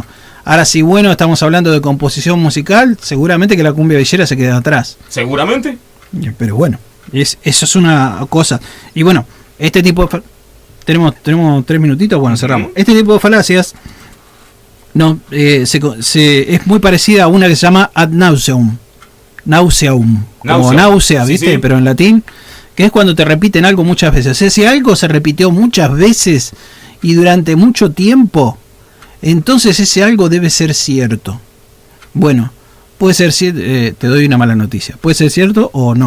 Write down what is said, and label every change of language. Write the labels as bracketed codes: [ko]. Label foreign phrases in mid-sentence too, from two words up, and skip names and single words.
[es] Ahora, si bueno estamos hablando de composición musical, seguramente que la cumbia villera se queda atrás. ¿Seguramente? Pero bueno, eso es una cosa. Y bueno, este tipo de... Tenemos 3 minutitos, bueno, cerramos. Este tipo de falacias es muy parecida a una que se llama [la] ad nauseum. [es] Nauseum. Como náusea, ¿viste? Sí. Pero en latín, que es cuando te repiten algo muchas veces. O sea, si algo se repitió muchas veces y durante mucho tiempo, entonces ese algo debe ser cierto. Bueno, puede ser cierto, te doy una mala noticia, puede ser cierto o no.